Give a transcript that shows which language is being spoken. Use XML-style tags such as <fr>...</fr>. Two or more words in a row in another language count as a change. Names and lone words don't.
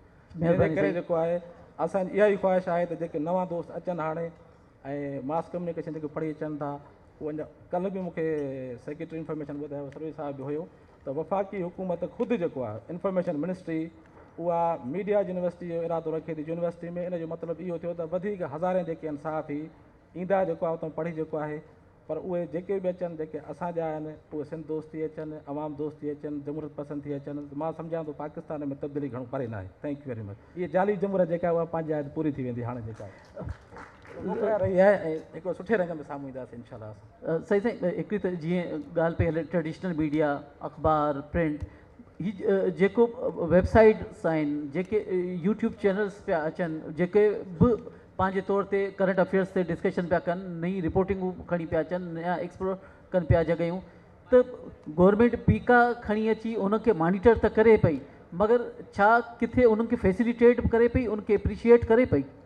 <sd>इन करे जेको आहे असांजी इहा ई ख़्वाहिश आहे त जेके नवां दोस्त अचनि हाणे ऐं</sd> <en>mass communication</en> <sd>जेके पढ़ी अचनि था, उहे अञा कल्ह बि मूंखे</sd> <en>secretary information</en> <sd>ॿुधायो, सर्वे साहिब बि हुयो, त वफ़ाक़ी हुकूमत ख़ुदि जेको आहे</sd> <en>information ministry</en> <sd>उहा</sd> <en>media university</en> <sd>जो इरादो रखे थी। यूनिवर्सिटी में इन जो मतिलबु इहो थियो त वधीक हज़ारे जेके आहिनि सहाफ़ी ईंदा जेको आहे उतां पढ़ी जेको आहे, पर उहे जेके बि अचनि जेके असांजा आहिनि उहे सिंध दोस्त थी अचनि, अवाम दोस्त थी अचनि, जमहूरियत पसंदि थी अचनि। मां सम्झां थो पाकिस्तान में तब्दीली घणो परे न आहे।</sd> <en>thank you very much.</en> <sd>इहे जाली जमहूरियत जेका आहे उहा पंहिंजे पूरी थी वेंदी हाणे जेका आहे रही आहे, ऐं हिकिड़ो सुठे रंग में साम्हूं ईंदासीं इंशाल्लाह। सही साईं, हिकिड़ी त जीअं ॻाल्हि पई हले</sd> <en>traditional media,</en> <sd>अख़बार, प्रिंट, ही जेको वेबसाइट्स आहिनि, जेके</sd> <en>YouTube channels</en> <sd>पिया अचनि, जेके बि पंहिंजे तौर ते</sd> <en>current affairs</en> <sd>ते डिस्कशन पिया कनि, नई रिपोर्टिंगूं खणी पिया अचनि, नया एक्सप्लोर कनि पिया जॻहियूं, त गवर्नमेंट पीका खणी अची उनखे मॉनिटर त करे पई, मगर छा किथे उन्हनि खे फैसिलिटेट बि करे पई, उनखे एप्रिशिएट करे पई?</sd>